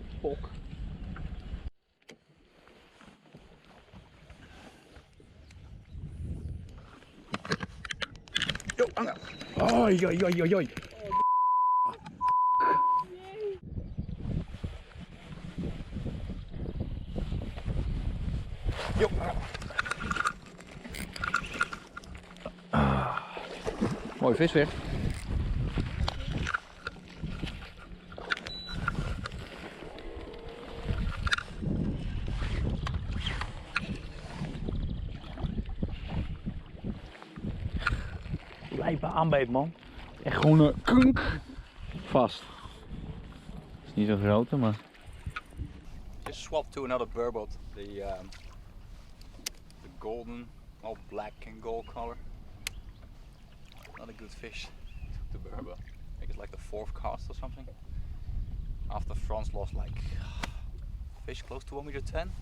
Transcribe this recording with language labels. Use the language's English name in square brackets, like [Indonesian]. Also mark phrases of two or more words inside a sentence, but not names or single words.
[Dutch] Pok. Yo, Anna. Oi, oi, oi, oi, oi. Yo, Anna. Mooi vis weer. Lijpe aanbeet man. Echt gewoon een kunk vast. Is niet zo groot, maar. [English] Just swapped to another burbot. The golden, all black and gold color. Not a good fish. Took the burbot. I think it's like the fourth cast or something. After Frans lost like fish close to 1.10 m.